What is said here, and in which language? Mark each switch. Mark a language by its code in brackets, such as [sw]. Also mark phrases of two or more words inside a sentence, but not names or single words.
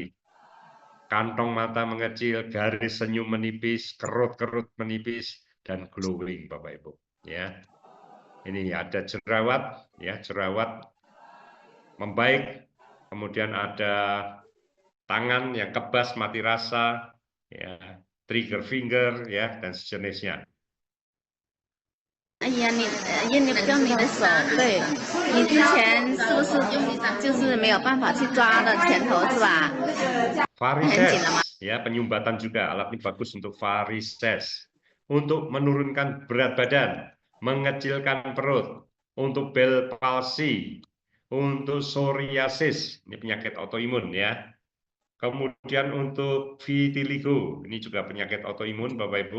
[id] Kantong mata mengecil, garis senyum menipis, kerut-kerut menipis, dan glowing, Bapak Ibu. Ya, ini ada jerawat, ya, jerawat membaik. Kemudian ada tangan yang kebas, mati rasa, ya, [en] trigger finger, [id] ya, dan sejenisnya. [zh] 哎呀，用你的手，对，你之前是不是就是没有办法去抓的拳头是吧？ [id] Varises, ya, penyumbatan juga. Alat ini bagus untuk varises, untuk menurunkan berat badan, mengecilkan perut, untuk Bell palsy, untuk psoriasis, ini penyakit autoimun, ya. Kemudian untuk vitiligo, ini juga penyakit autoimun, Bapak Ibu.